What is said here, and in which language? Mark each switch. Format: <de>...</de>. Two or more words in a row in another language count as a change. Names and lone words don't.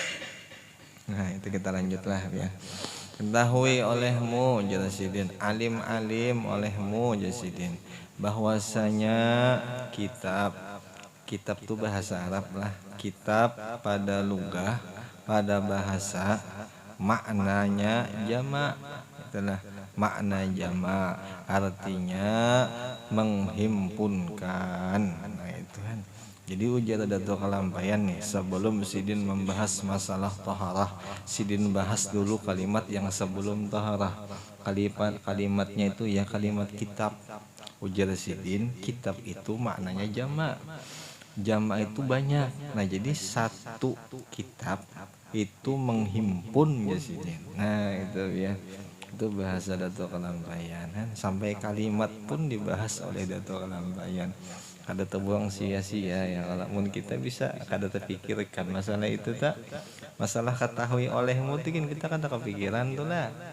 <bjn>Nah itu kita lanjutlah ya. Ketahui olehmu jasidin, alim-alim olehmu jasidin, bahwasanya kitab tuh bahasa Arab lah, kitab pada lugah, pada bahasa maknanya jamak, itulah makna jamak, artinya menghimpunkan. Nah itu kan. Jadi ujar Dato' Kalampayan nih, sebelum Sidin membahas masalah taharah, Sidin bahas dulu kalimat yang sebelum taharah.</bjn> <id>Kalimatnya itu ya kalimat kitab.</id> <bjn>Ujar Sidin, kitab itu maknanya jamak.</bjn> <id>Jamak itu banyak. Nah jadi satu kitab itu menghimpun ya Sidin. Nah itu ya. Itu bahasa Dato' Kalampayan kan? Sampai kalimat pun dibahas oleh Dato' Kalampayan.</id> <bjn>Kada terbuang sia-sia ya, kalau kita bisa kada terpikirkan masalah itu tak, masalah ketahui olehmu mungkin kita kada kepikiran tuh lah.</bjn>